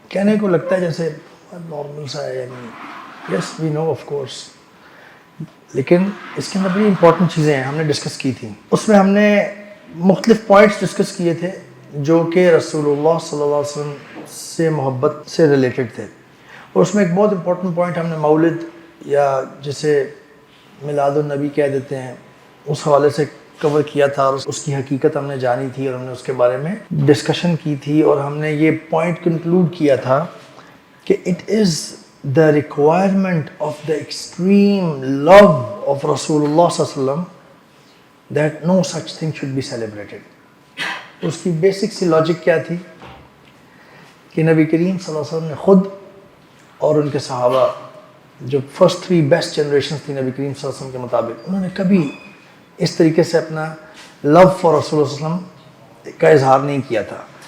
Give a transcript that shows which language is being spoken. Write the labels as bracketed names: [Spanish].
[Urdu] کہنے کو لگتا ہے جیسے نارمل سا ہے, یعنی [English] yes we know of course, [Urdu] لیکن اس کے اندر بڑی امپورٹنٹ چیزیں ہیں. ہم نے ڈسکس کی تھیں, اس میں ہم نے مختلف پوائنٹس ڈسکس کیے تھے جو کہ رسول اللہ صلی اللہ علیہ وسلم سے محبت سے ریلیٹڈ تھے. اور اس میں ایک بہت امپورٹنٹ پوائنٹ ہم نے مولد, یا جسے میلاد النبی کہہ دیتے ہیں, اس حوالے سے کور کیا تھا, اور اس کی حقیقت ہم نے جانی تھی, اور ہم نے اس کے بارے میں ڈسکشن کی تھی. اور ہم نے یہ پوائنٹ کنکلوڈ کیا تھا کہ [English] It is the requirement of the extreme love of Rasulullah sallallahu alaihi wasallam that no such thing should be celebrated. [Urdu] اس کی بیسک سی لاجک کیا تھی کہ نبی کریم صلی اللہ علیہ وسلم نے خود اور ان کے صحابہ, جو فرسٹ 3 بیسٹ جنریشنز تھی نبی کریم صلی اللہ علیہ وسلم کے مطابق, انہوں نے کبھی اس طریقے سے اپنا لو فار رسول اللہ صلی اللہ علیہ وسلم کا اظہار نہیں کیا تھا.